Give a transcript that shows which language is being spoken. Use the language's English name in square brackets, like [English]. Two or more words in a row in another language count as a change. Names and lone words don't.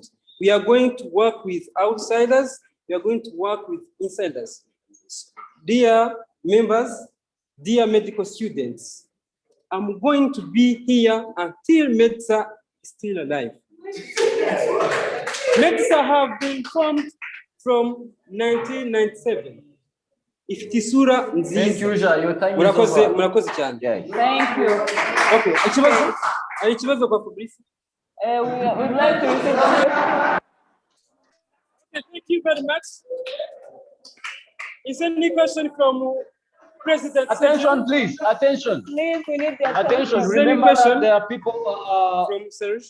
[English] We are going to work with outsiders. We are going to work with insiders. Dear members, dear medical students, I'm going to be here until Medsar is still alive. Medsar have been formed from 1997. [Kinyarwanda] Ifite isura nziza. [English] Thank you, Ja. Your time is over. [Kinyarwanda] Murakoze cyane. [English] Thank you. [Kinyarwanda] Okay, ikibazo kwa Fabrice. [English] We'd like to receive a Okay, thank you very much. Is there any question from President? Attention, please. Attention. Please, we need the Attention. Is there any Remember that question there are people from Serge?